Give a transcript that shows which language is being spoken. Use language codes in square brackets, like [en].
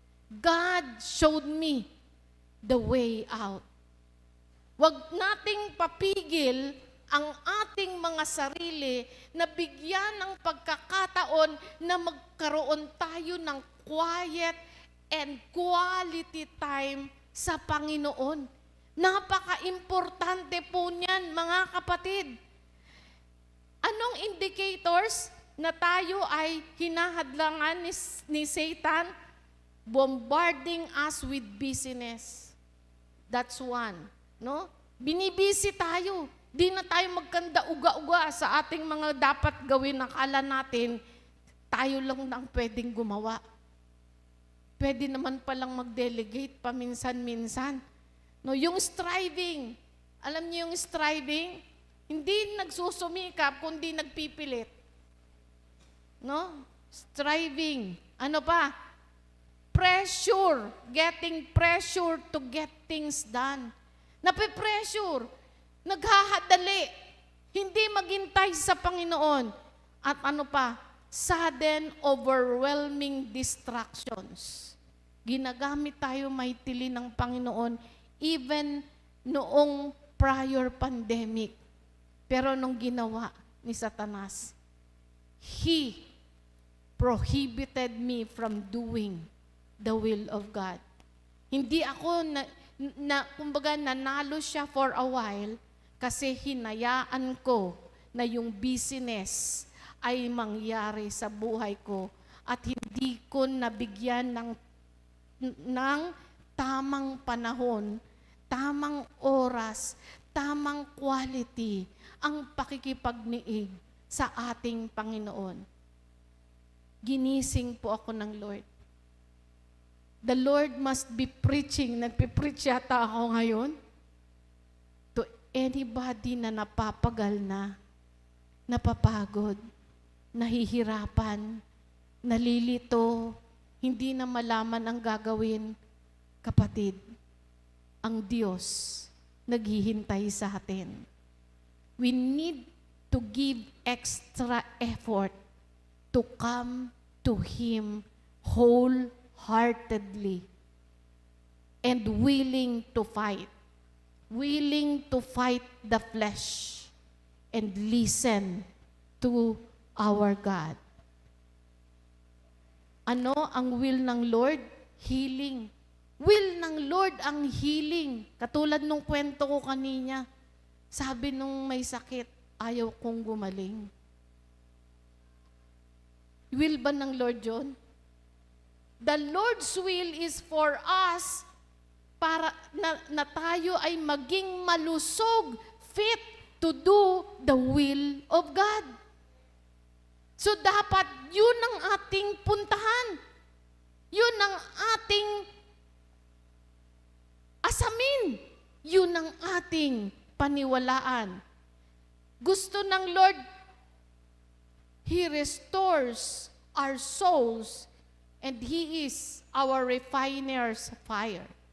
[en] God showed me the way out. [tl] Huwag nating papigil ang ating mga sarili na bigyan ng pagkakataon na magkaroon tayo ng [en] quiet and quality time [tl] sa Panginoon. Napaka-importante po niyan, mga kapatid. Anong indicators na tayo ay hinahadlangan ni Satan? [en] Bombarding us with busyness. That's one. No? [tl] Binibisi tayo. Di na tayo magkanda uga-uga sa ating mga dapat gawin. Akala natin, tayo lang ang pwedeng gumawa. Pwede naman palang mag-delegate paminsan-minsan. No, yung striving. Alam niyo yung striving? Hindi nagsusumikap, kundi nagpipilit. No? Striving. Ano pa? Pressure. [en] Getting pressure to get things done. [tl] Nape-pressure. Naghahadali. Hindi maghintay sa Panginoon. At ano pa? [en] Sudden, overwhelming distractions. [tl] Ginagamit tayo mightily ng Panginoon even noong prior pandemic. Pero nung ginawa ni Satanas, [en] he prohibited me from doing the will of God. [tl] Hindi ako kumbaga nanalo siya [en] for a while [tl] kasi hinayaan ko na yung business ay mangyari sa buhay ko at hindi ko nabigyan ng tamang panahon, tamang oras, tamang quality ang pakikipagniig sa ating Panginoon. Ginising po ako ng Lord. [en] The Lord must be preaching. [tl] Nagpipreach yata ako ngayon [en] to anybody [tl] na napapagal na, napapagod, nahihirapan, nalilito, hindi na malaman ang gagawin. Kapatid, ang Diyos naghihintay sa atin. [en] We need to give extra effort to come to Him wholeheartedly and willing to fight. Willing to fight the flesh and listen to our God. [tl] Ano ang will ng Lord? Healing. Will ng Lord ang healing. Katulad nung kwento ko kanina. Sabi nung may sakit, ayaw kong gumaling. [en] Will ba ng Lord yun? The Lord's will is for us [tl] para na tayo ay maging malusog, [en] fit to do the will of God. [tl] So dapat yun ang ating puntahan. Yun ang ating asamin. Yun ang ating paniwalaan. Gusto ng Lord, [en] He restores our souls and He is our refiner's fire.